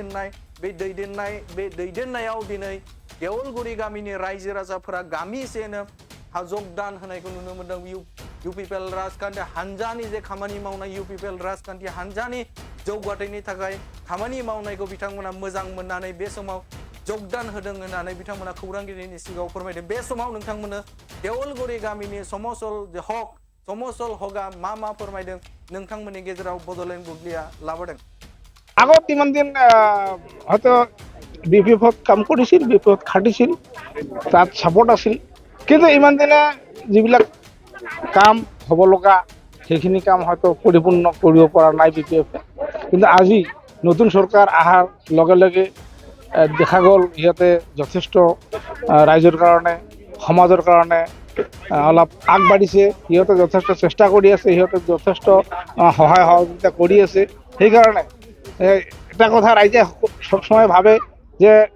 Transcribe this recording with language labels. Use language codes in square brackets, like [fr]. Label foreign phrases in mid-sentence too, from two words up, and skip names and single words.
[brx] दैदेननायाव दिनै देवलगुरि गामिनि रायजो राजाफोरा गामिसेनो जगदान होनायखौ नुनो मोनदों इउपिपिएल राजखान्थि हान्जानि जे खामानि मावनाय इउपिपिएल राजखान्थि हान्जानि जौगाथायनि थाखाय खामानि मावनायखौ बिथांमोना मोजां मोननानै बे समाव जगदान होदों होननानै बिथांमोना खौरांगिरिनि सिगाङाव फोरमायदों बे समाव नोंथांमोननो देवलगुरि गामिनि समसल हगा मा फोरमायदों नोंथांमोननि गेजेराव बडलेण्ड बुब्लिया लाबोदों [as] আগত ইমান দিন হয়তো বিপিএফত কাম কৰিছিল বিপিএফত খাটিছিল তাত ছাপোৰ্ট আছিল কিন্তু ইমান দিনে যিবিলাক কাম হ'ব লগা সেইখিনি কাম হয়তো পৰিপূৰ্ণ কৰিব পৰা নাই বিপিএফে কিন্তু আজি নতুন চৰকাৰ অহাৰ লগে লগে দেখা গ'ল ইহঁতে যথেষ্ট ৰাইজৰ কাৰণে সমাজৰ কাৰণে অলপ আগবাঢ়িছে সিহঁতে যথেষ্ট চেষ্টা কৰি আছে সিহঁতে যথেষ্ট সহায় সহযোগিতা কৰি আছে সেইকাৰণে এটা কথা ৰাইজে সবসময় ভাবে যে